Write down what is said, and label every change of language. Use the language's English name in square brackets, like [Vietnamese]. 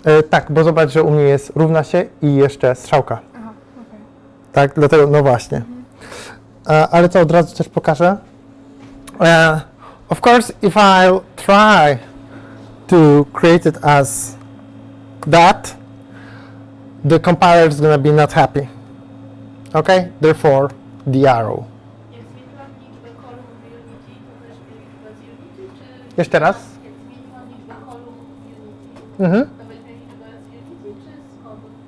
[Polish] Tak, bo zobacz, że u mnie jest równa się i jeszcze strzałka. Aha, okej. Tak, dlatego, no właśnie. Ale to od razu też pokażę. [English] Of course, if I'll try to create it as that, the compiler is going to be not happy. Okay? Therefore, the arrow. [Polish] Jak zmieniłam liczbę kolumn w Unity, to też będzie liczba z Unity, czy... Jeszcze raz? Jak zmieniłam liczbę kolumn w Unity, Mhm. to weźmie liczbę z Unity, czy z kodu?